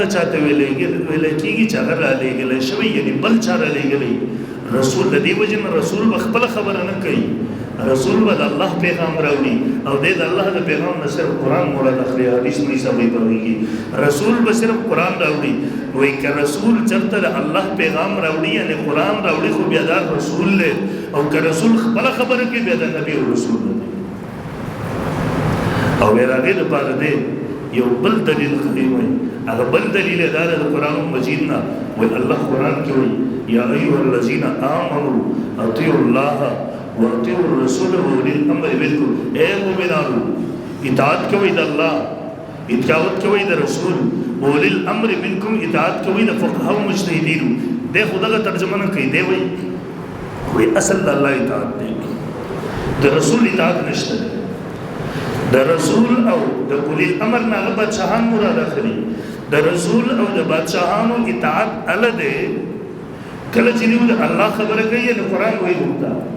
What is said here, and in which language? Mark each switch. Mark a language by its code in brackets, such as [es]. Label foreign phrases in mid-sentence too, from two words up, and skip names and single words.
[ps] چاته ویل کېږي چې هغه را لېږل شوی یعنی بل چا را لېږلی رسول د دې وجه نه رسول خپل خبره نه کوي رسول به د الله پیغام راوړي او د الله د پیغام نه صرف قرآن مراد اخلي حدیث نه سمې پوهېږي رسول به صرف قرآن راوړي وایي که رسول چېرته د الله پیغام راوړي یعنی قرآن راوړي خو بیا دا رسول دی او که رسول خپله خبره کوي بیا د نبي او رسول دی او بیا د هغې دپاره دی یو بل دلیل خدای وایي هغه بل دلیل یې دا دی د قرآن مجید نه وایي الله قرآن کې وایي [ar] یا ایها الذین آمنوا اطیعوا الله وَأَطِيعُوا الرَّسُولَ وَأُولِي الْأَمْرِ مِنكُمْ [ps] اے مومنانو اطاعت کوئ د الله اطاعت کوئ د رسول [ar] وَأُولِي الْأَمْرِ مِنكُمْ [ps] اطاعت کوئ د فقهاء او مجتهدینو دې خدغه ترجمه نه کوي دی وای اصل د الله اطاعت دی د رسول اطاعت نشته د رسول او د [ar] اولی الامر [ps] نه بادشاہان مراد اخلي د رسول او د بادشاہانو اطاعت ال ده کله چې د الله خبره کوي د قران وایي وتا